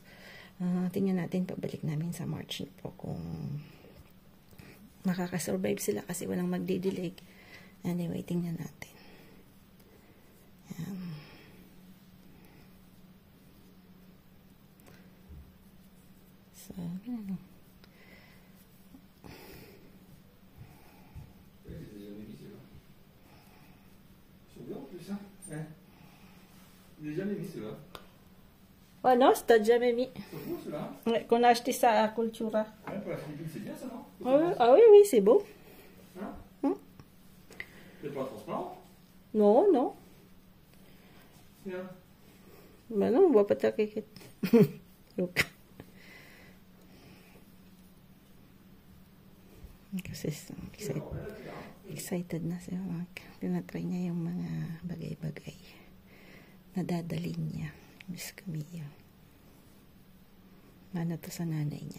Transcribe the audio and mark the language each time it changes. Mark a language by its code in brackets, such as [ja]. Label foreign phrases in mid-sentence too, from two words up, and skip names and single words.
[tl] Tingnan natin, pabalik namin sa March na po kung makakasurvive sila kasi walang magdidilig. Anyway, tingnan natin. Ayan. So, ganun. [fr] J'ai jamais mis celui-là. Oh non, si t'as jamais mis. C'est beau celui-là. Ouais, qu'on a acheté ça à Cultura. Ouais, pour la Philippine, c'est bien ça, non? Ah oui, oui, c'est beau. Hein? C'est pas transparent? Non, non. Bien. Ben non, on voit pas ta kékette. Donc. [tl] Kasi excited na siya. Tinatry niya yung mga bagay-bagay. Nadadalin niya. Miss Camilla. Mana to sa nanay niya.